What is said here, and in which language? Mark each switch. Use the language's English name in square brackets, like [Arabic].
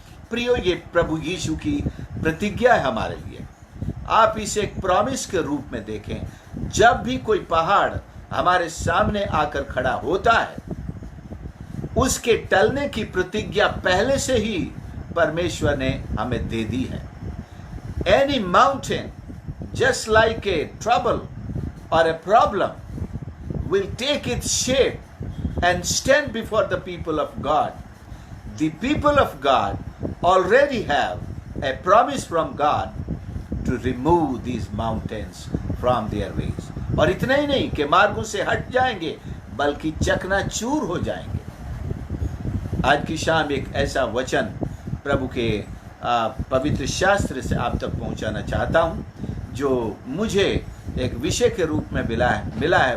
[Hindi] प्रियो, ये प्रभु यीशु की प्रतिज्ञा है हमारे लिए। आप इसे एक प्रॉमिस के रूप में देखें। जब भी कोई पहाड़ हमारे सामने आकर खड़ा होता है, उसके टलने की प्रतिज्ञा पहले से ही परमेश्वर ने हमें दे दी है। [English] Any mountain, just like a trouble or a problem, will take its shape and stand before the people of God. The people of God already have a promise from God to remove these mountains from their ways. [Hindi] और इतना ही नहीं कि मार्गों से हट जाएंगे, बल्कि चकनाचूर हो जाएंगे। आज की शाम एक ऐसा वचन प्रभु के पवित्र शास्त्र से आप तक पहुंचाना चाहता हूं, जो मुझे एक विषय के रूप में मिला है।